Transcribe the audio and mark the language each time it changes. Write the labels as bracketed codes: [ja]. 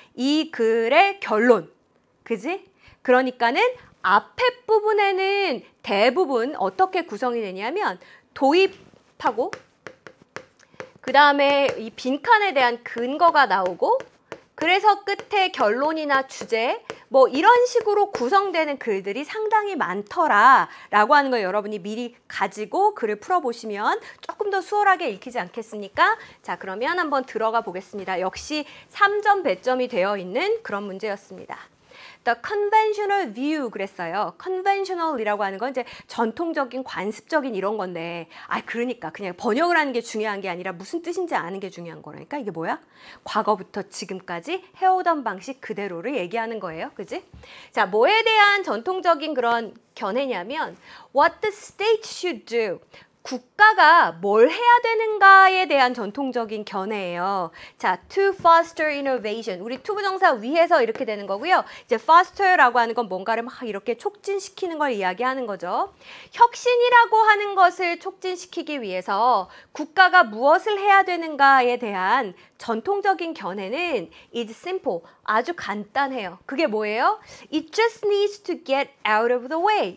[ko] 이 글의 결론. 그지? 그러니까는 앞에 부분에는 대부분 어떻게 구성이 되냐면 도입하고 그 다음에 이 빈칸에 대한 근거가 나오고 그래서 끝에 결론이나 주제 뭐 이런 식으로 구성되는 글들이 상당히 많더라 라고 하는 걸 여러분이 미리 가지고 글을 풀어보시면 조금 더 수월하게 읽히지 않겠습니까? 자, 그러면 한번 들어가 보겠습니다. 역시 3점 배점이 되어 있는 그런 문제였습니다. [en] The conventional view [ko] 그랬어요. conventional이라고 하는 건 이제 전통적인 관습적인 이런 건데 그러니까 그냥 번역을 하는 게 중요한 게 아니라 무슨 뜻인지 아는 게 중요한 거라니까. 이게 뭐야? 과거부터 지금까지 해오던 방식 그대로를 얘기하는 거예요. 그지? 자, 뭐에 대한 전통적인 그런 견해냐면 [en] what the state should do. [ko] 국가가 뭘 해야 되는가에 대한 전통적인 견해예요. [en] 자, to foster innovation. [ko] 우리 to 부정사 위에서 이렇게 되는 거고요. 이제 foster라고 하는 건 뭔가를 막 이렇게 촉진시키는 걸 이야기하는 거죠. 혁신이라고 하는 것을 촉진시키기 위해서 국가가 무엇을 해야 되는가에 대한 전통적인 견해는 [en] is simple. [ko] 아주 간단해요. 그게 뭐예요? [en] It just needs to get out of the way.